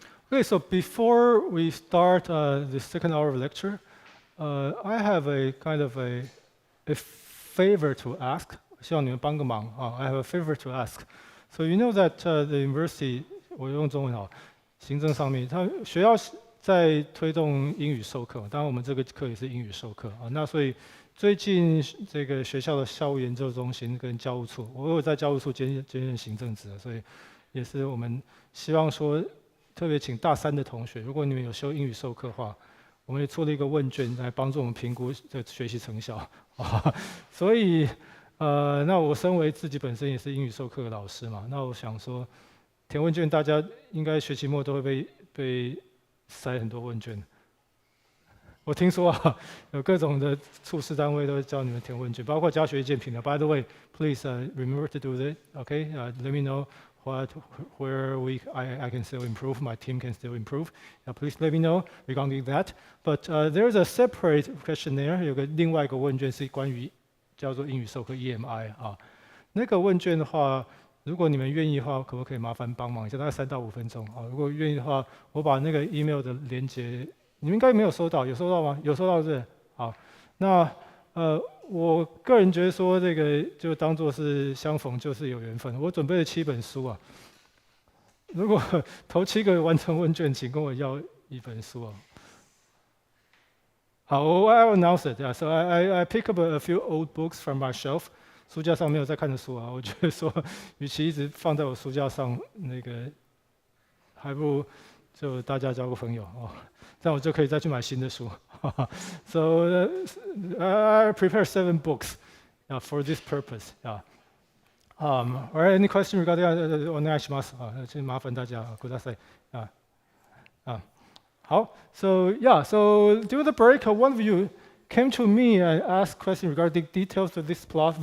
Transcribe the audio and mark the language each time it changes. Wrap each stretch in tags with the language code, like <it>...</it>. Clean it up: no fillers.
<en>Okay, so before we start the second hour of lecture, I have a kind of a favor to ask.</en> <zh>希望你们帮个忙啊</zh> <en>I have a favor to ask. So you know that the university,</en> <zh>我用中文好，行政上面，它学校在推动英语授课，当然我们这个课也是英语授课啊。那所以最近这个学校的校务研究中心跟教务处，我有在教务处兼任行政职，所以也是我们希望说，特别请大三的同学，如果你们有修英语授课的话，我们也出了一个问卷来帮助我们评估这学习成效啊。所以那我身为自己本身也是英语授课的老师嘛，那我想说，填问卷大家应该学期末都会被塞很多问卷。我听说啊，有各种的处室单位都会叫你们填问卷，包括教学建评的。</zh> <en>By the way, please remember to do that. Okay, let me know where I can still improve. My team can still improve. Please let me know regarding that. But there's a separate questionnaire.</en> <zh>有个另外一个问卷是关于叫做英语授课 EMI 啊。那个问卷的话，如果你们愿意的话，可不可以麻烦帮忙一下？大概3到5分钟啊。如果愿意的话，我把那个 email 的连接。你们应该没有收到，有收到吗？有收到是好。那我个人觉得说这个就当做是相逢就是有缘分。我准备了7本书啊，如果头7个完成问卷，请跟我要1本书啊。好，</zh> <en>I will announce it. Yeah, so I pick up a few old books from my shelf.</en> <zh>书架上没有在看的书啊，我觉得说，与其一直放在我书架上，那个还不如就大家交个朋友哦。这样我就可以再去买新的书。</zh> <en>So I prepare 7 books for this purpose. Alright, any question regarding</en> <ja>お願いします</ja> <zh>啊，请麻烦大家</zh> <ja>ください</ja> <zh>啊。好</zh> <en>so yeah, so during the break, one of you came to me and asked questions regarding details of this plot.</en>